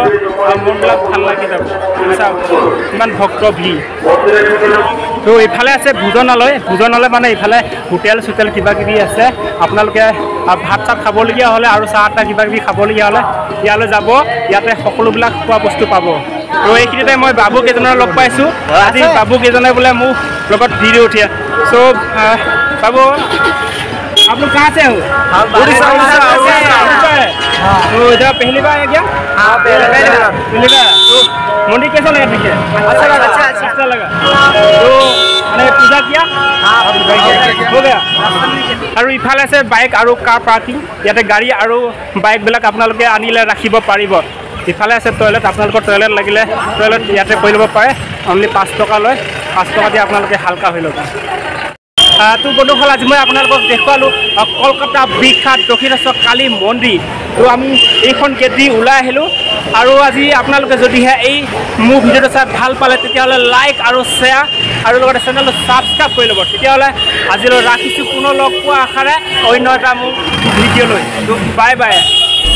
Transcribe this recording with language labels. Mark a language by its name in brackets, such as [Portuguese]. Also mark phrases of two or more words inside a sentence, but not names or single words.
[Assamese] মনবিলাক ভাল লাগি যাব ইমান ভক্ত ভিৰ তো এইফালে আছে ভোজনালয় মানে এইফালে হোটেল চোটেল কিবা কিবি আছে আপোনালোকে ভাত চাত খাবলগীয়া হ'লে আৰু চাহ তাহ কিবা কিবি খাবলগীয়া হ'লে ইয়ালৈ যাব ইয়াতে সকলোবিলাক খোৱা বস্তু পাব তো এইখিনিতে মই বাবু কেইজনৰ লগ পাইছোঁ আজি বাবু কেইজনে বোলে মোৰ লগত ভিডিঅ' উঠে চ' বাবু [Hindi] आप लोग कहाँ से हो उड़ीसा तो इधर पहली बार है क्या पहली बार तो मंदिर कैसा लगा ठीक है अच्छा लगा तो मैंने पूजा किया हो गया [Assamese] আৰু ইফালে আছে বাইক আৰু [English] car parking [Assamese] ইয়াতে গাড়ী আৰু বাইকবিলাক আপোনালোকে আনিলে ৰাখিব পাৰিব ইফালে আছে টয়লেট আপোনালোকৰ টয়লেট লাগিলে টয়লেট ইয়াতে কৰি ল'ব পাৰে অনলি 5 টকা লয় 5 টকা দি আপোনালোকে হালকা হৈ ল'ব তো বন্ধুসকল আজি মই আপোনালোকক দেখুৱালোঁ কলকাতা বিখ্যাত দক্ষিণেশ্বৰ কালী মন্দিৰ তো আমি এইখন গেট দি ওলাই আহিলোঁ আৰু আজি আপোনালোকে যদিহে এই মোৰ ভিডিঅ'টো চাই ভাল পালে তেতিয়াহ'লে লাইক আৰু শ্বেয়াৰ আৰু লগতে চেনেলটো ছাবস্ক্ৰাইব কৰি ল'ব তেতিয়াহ'লে আজিলৈ ৰাখিছোঁ পুনৰ লগ পোৱা আশাৰে অন্য এটা মোৰ ভিডিঅ'লৈ তো [English] bye bye